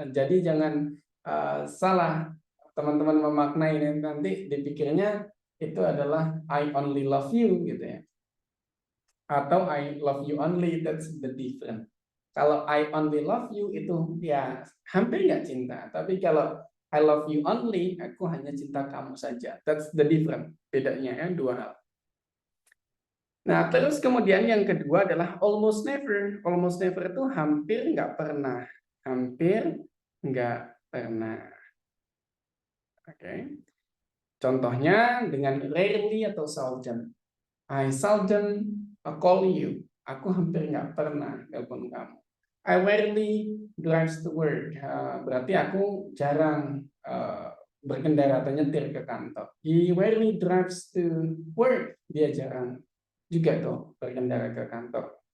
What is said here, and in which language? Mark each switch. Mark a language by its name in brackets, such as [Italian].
[Indonesian] Jadi jangan salah teman-teman memaknai nanti dipikirnya itu adalah [English] I only love you [Indonesian] gitu ya. [English] Atau I love you only, that's the difference. [Indonesian] Kalau [English] I only love you [Indonesian] itu ya hampir nggak cinta. Tapi kalau [English] I love you only, [Indonesian] aku hanya cinta kamu saja. [English] That's the difference. [Indonesian] Bedanya ya, dua hal. Nah, terus kemudian yang kedua adalah [English] almost never. Almost never [Indonesian] itu hampir nggak pernah. Hampir nggak pernah. Oke. Contohnya dengan [English] rarely atau seldom. I seldom call you. [Indonesian] Aku hampir nggak pernah telepon kamu. [English] I rarely drives to work. [Indonesian] Berarti aku jarang berkendara atau nyetir ke kantor. [English] He rarely drives to work. [Indonesian] Dia jarang juga tuh berkendara ke kantor.